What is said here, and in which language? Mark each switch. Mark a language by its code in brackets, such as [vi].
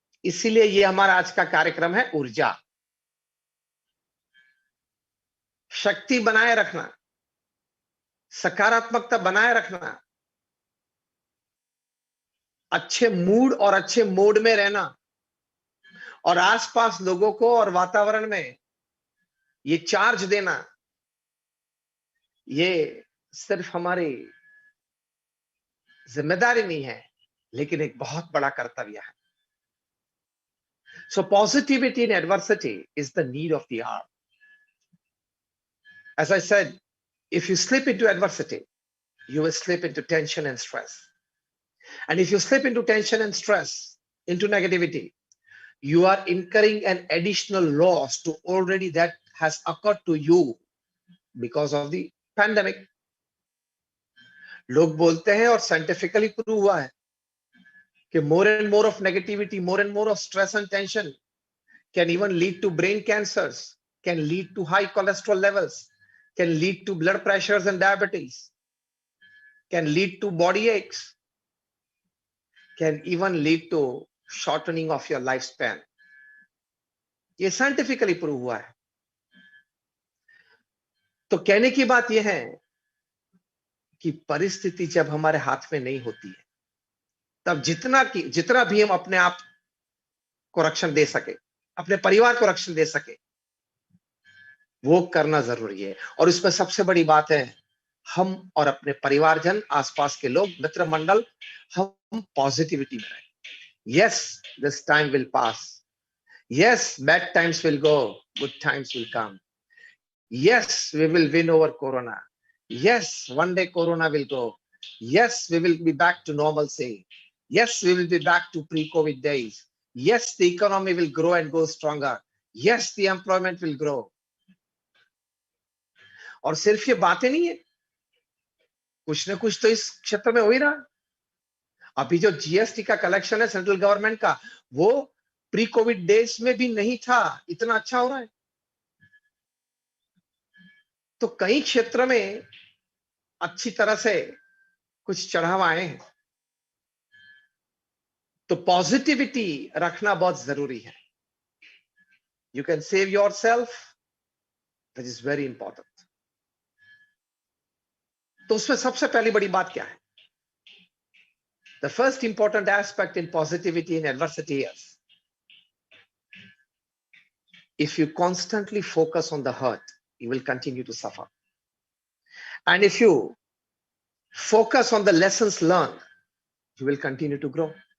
[hi] इसीलिए ये हमारा आज का कार्यक्रम है, ऊर्जा, शक्ति बनाए रखना, सकारात्मकता बनाए रखना, अच्छे मूड और अच्छे मोड में रहना, और आसपास लोगों को और वातावरण में ये चार्ज देना ये सिर्फ हमारी जिम्मेदारी नहीं है, लेकिन एक बहुत बड़ा कर्तव्य है. [en] So positivity in adversity is the need of the hour. As I said, if you slip into adversity, you will slip into tension and stress. And if you slip into tension and stress, into negativity, you are incurring an additional loss to already that has occurred to you because of the pandemic. [hi] लोग बोलते हैं और scientifically prove हुआ है कि [en] more and more of negativity, more and more of stress and tension can even lead to brain cancers, can lead to high cholesterol levels, can lead to blood pressures and diabetes, can lead to body aches, can even lead to shortening of your lifespan. [hi] ये scientifically prove हुआ है. तो कहने की बात यह है कि परिस्थिति जब हमारे हाथ में नहीं होती है, तब जितना भी हम अपने आप को रक्षण दे सके, अपने परिवार को रक्षण दे सके, वो करना जरूरी है. और इसमें सबसे बड़ी बात है, हम और अपने परिवारजन, आसपास के लोग, मित्र मंडल, हम पॉजिटिविटी में रहें. [en] Yes, this time will pass. Yes, bad times will go, good times will come. Yes, we will win over Corona. Yes, one day Corona will go. Yes, we will be back to normalcy. Yes, we will be back to pre-COVID days. Yes, the economy will grow and go stronger. Yes, the employment will grow. [hi] और सिर्फ ये बातें नहीं है, कुछ ना कुछ तो इस क्षेत्र में हो ही रहा. अभी जो जीएसटी का कलेक्शन है सेंट्रल गवर्नमेंट का, वो प्री कोविड डेज में भी नहीं था, इतना अच्छा हो रहा है. तो कई क्षेत्र में अच्छी तरह से कुछ चढ़ाव आए हैं. तो पॉजिटिविटी रखना बहुत जरूरी है. [en] You can save yourself, that is very important. [hi] तो उसमें सबसे पहली बड़ी बात क्या है? [en] The first important aspect in positivity in adversity is, if you constantly focus on the hurt, you will continue to suffer. And if you focus on the lessons learned, you will continue to grow.